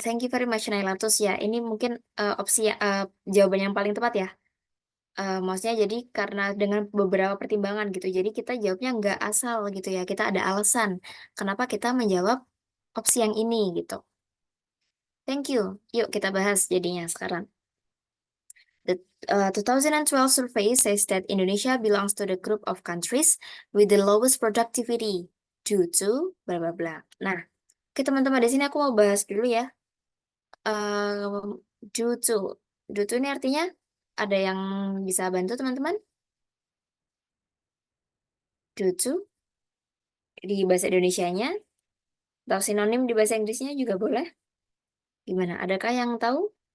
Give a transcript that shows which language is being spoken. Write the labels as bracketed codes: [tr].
[en] Thank you very much, [id] Nailatus ya. Ini mungkin jawaban yang paling tepat ya. Maksudnya jadi karena dengan beberapa pertimbangan gitu. Jadi kita jawabnya nggak asal gitu ya. Kita ada alasan kenapa kita menjawab opsi yang ini gitu. [en] Thank you. [id] Yuk kita bahas jadinya sekarang. [en] The 2012 survey says that Indonesia belongs to the group of countries with the lowest productivity due to bla bla bla. [id] Nah, oke teman-teman di sini aku mau bahas dulu ya. Due to, ini artinya ada yang bisa bantu teman-teman? Due to di bahasa Indonesianya atau sinonim di bahasa Inggrisnya juga boleh. Gimana? Adakah yang tahu?